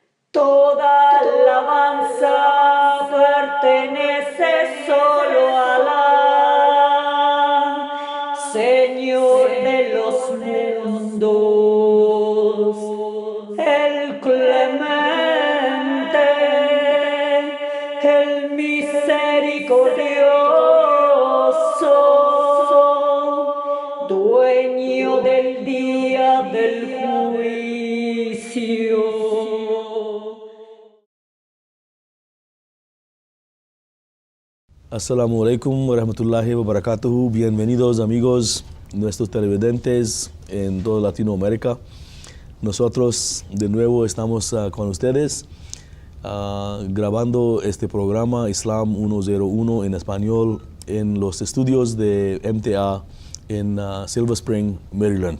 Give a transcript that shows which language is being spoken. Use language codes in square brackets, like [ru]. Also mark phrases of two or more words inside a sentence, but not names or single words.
[es] Toda alabanza pertenece solo a Alá, Señor de los mundos, el clemente, el misericordioso, dueño del día del juicio. [ar] السلام عليكم ورحمة الله وبركاته. [es] Bienvenidos amigos, nuestros televidentes en toda Latinoamérica. Nosotros de nuevo estamos con ustedes grabando este programa Islam 101 en español en los estudios de MTA en Silver Spring, Maryland.